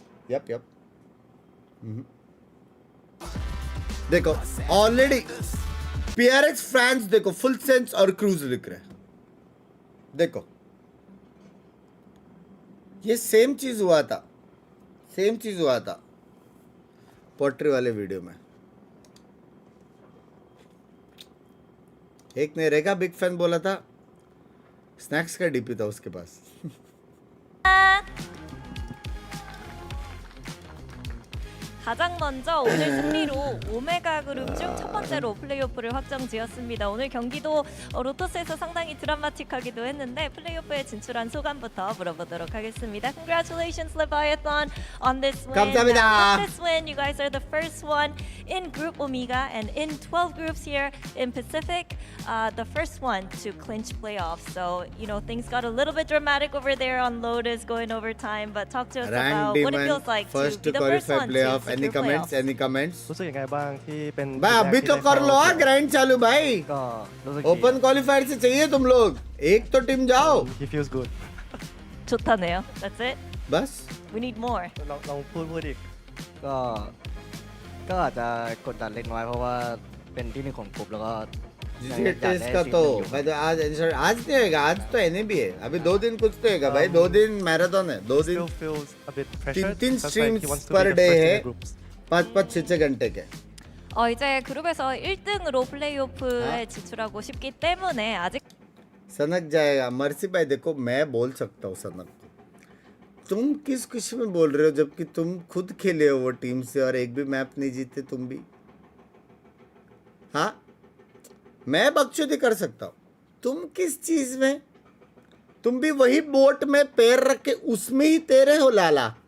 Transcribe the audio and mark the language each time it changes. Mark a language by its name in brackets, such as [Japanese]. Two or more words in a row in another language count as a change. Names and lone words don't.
[Hindi] यप देखो ऑलरेडी PRX फैंस देखो फुल सेंस और क्रूज लिख रहे हैं देखो ये सेम चीज हुआ था पोट्री वाले वीडियो में एक ने रेगा [English] big fan [Hindi] बोला था स्नैक्स का डीपी था उसके पास [Korean] 가장 먼저 오늘 승리로 오메가 그룹 중 첫 번째로 플레이오프를 확정지었습니다. 오늘 경기도 로토스에서 상당히 드라마틱하기도 했는데 플레이오프에 진출한 소감부터 물어보도록 하겠습니다. [English] Congratulations, Leviathan, on this win. [Korean] 감사합니다. [English] With this win, you guys are the first one in Group Omega and in 12 groups here in Pacific, the first one to clinch playoffs. So, you know, things got a little bit dramatic over there on Lotus going overtime, but talk to us about what it feels like to be the first one to Any comments? Any comments? [Thai] รู้สึกยังไงบ้างที่เป็น [Hindi] भाई अभी तो कर लो हाँ ग्राइंड चालू भाई [Thai] ก็รู้สึก [Hindi] ओपन क्वालिफायर से चाहिए तुम लोग एक तो टीम जाओ [English] he feels good [Korean] 좋다네요. [English] That's it. [Hindi] बस [English] We need more. [Thai] ลองพูดอีก ก็อาจจะกดดันเล็กน้อยเพราะว่าเป็นที่หนึ่งของกลุ่มแล้วก็ [Hindi] GCT टेस्ट का तो भाई तो आज नहीं होगा आज तो NAB है अभी 2 दिन कुछ तो होगा भाई 2 दिन मैराथन है 2 दिन [English] still feels a bit pressured 3 just like streams he wants to per be the day first in [Hindi] है [English] the groups [Hindi] 5 6 घंटे के [Korean] 이제 그룹에서 1등으로 플레이오프에 진출하고 싶기 때문에 아직 [Hindi] सनक जाएगा मर्सी भाई देखो मैं बोल सकता हूँ सनक तुम किस खुशी में बोल रहे हो जबकि तुम खुद खेले हो वो टीम से और एक भी मैप नहीं जीते तुम भी हाँ मैं बकचोदी कर सकता हूँ तुम किस चीज में तुम भी वही बोट में पैर रख के उसमें ही तेरे हो लाला